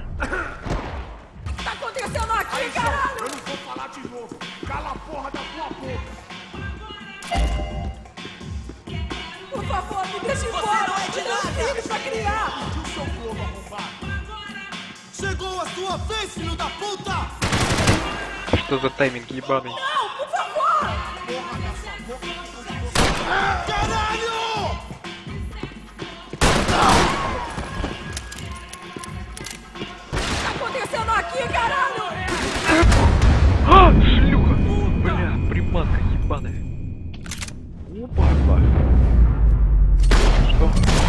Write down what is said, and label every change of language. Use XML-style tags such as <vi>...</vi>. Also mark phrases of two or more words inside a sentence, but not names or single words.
<pt>Tá acontecendo aqui, caralho? Eu não vou falar de novo. Cala a porra da tua boca. Por favor, me deixe embora. Eu tenho filhos pra criar. O seu povo arrombado. Chegou a sua vez, filho da puta!</pt> <ru>Что за тайминг ебаный?</ru> <pt>Não, por favor. Caralho! Tá acontecendo aqui, caralho?</pt> <ru>А, шлюха! Бля, приманка ебаная. Опа, опа. Что?</ru>